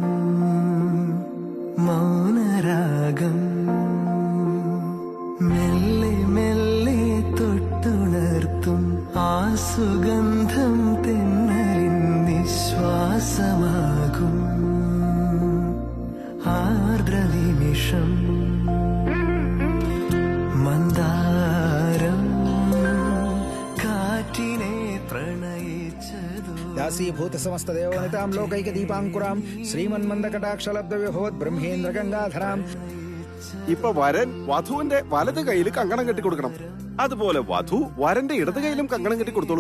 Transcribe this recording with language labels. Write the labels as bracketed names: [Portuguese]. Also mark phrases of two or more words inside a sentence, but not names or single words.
[Malayalam] മൗനരാഗം മെല്ലെ മെല്ലെ തൊട്ടുണർത്തും ആ സുഗന്ധം തെന്നലിൻ നിശ്വാസമാകും ആർദ്രനിമിഷം മന്ദാരം കാറ്റിനെ പ്രണയിച്ചതു [Sanskrit] दासीभूत समस्त देवनितां लोकैक दीपांकुरां श्रीमन्मन्दकटाक्षलब्ध विभवत् ब्रह्मेन्द्र गंगाधरां [Malayalam] ഇപ്പൊ വരൻ വധുവിന്റെ വലത് കയ്യിൽ കങ്കണം കെട്ടി കൊടുക്കണം. അതുപോലെ വധു വരന്റെ ഇടത് കയ്യിലും കങ്കണം കെട്ടി കൊടുത്തോളുക.